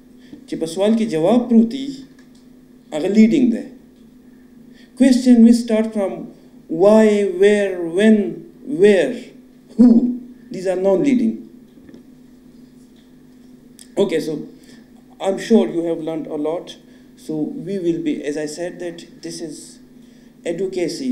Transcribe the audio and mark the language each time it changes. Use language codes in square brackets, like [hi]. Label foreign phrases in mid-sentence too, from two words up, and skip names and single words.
[ps] چې په سوال کې جواب پروتي هغه لیډینګ دی. [en] Question will start from why, where, when, where, who. These are non-leading. Okay, so I'm sure you have learned a lot. So we will be, as I said, that this is advocacy.